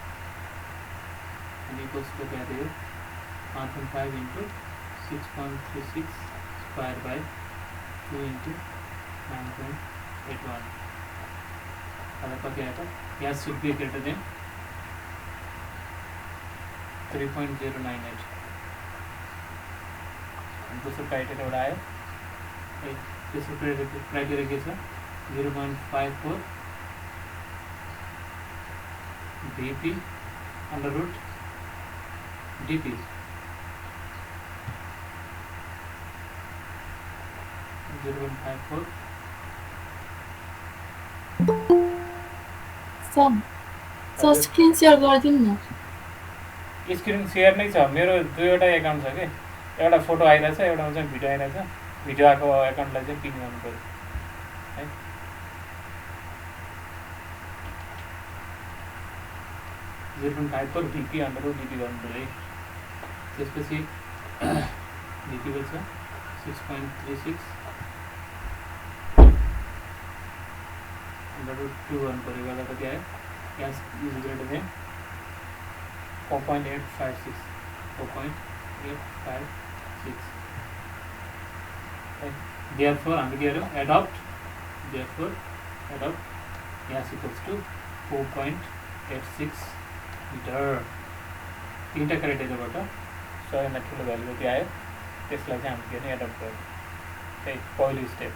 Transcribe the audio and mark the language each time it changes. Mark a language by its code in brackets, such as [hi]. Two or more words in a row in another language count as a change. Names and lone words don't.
[ne] अनि इक्वल्स कति आयो यो 1.5 इन्टु 6.36 [en] square by 2 [ne] इन्टु 9.81 कति आयो त। [en] gas should be greater than 3.098. [ne] दोस्रो क्राइटेरियाबाट आयो, तेस्रो क्राइटेरिया के छ, [en] 0.54 VP under root DP, [ne] सर [en] screen share [ne] गरिदिनु न। [en] screen share [ne] नै छ, मेरो दुईवटा एकाउन्ट छ कि, एउटा फोटो आइरहेछ, एउटामा चाहिँ भिडियो आइरहेछ। भिडियो आएको एकाउन्टलाई चाहिँ पिन गर्नु पऱ्यो है। [en] 0.54 VP under root DP [ne] गर्नु पऱ्यो है। त्यसपछि VP को छ 6.36 [en] under root 2 [ne] गर्नु पऱ्यो, गर्दा कति आयो, [en] gas is greater than 4.856 therefore [ne] हामी के गर्यौँ, [en] adopt gas equals to 4.86 meter. [ne] 3टा क्राइटेरियाबाट सबैभन्दा ठुलो भ्यालु कति आयो, त्यसलाई चाहिँ हामी के गर्ने, एडप्ट गर्यौँ। त्यही पहिलो स्टेप।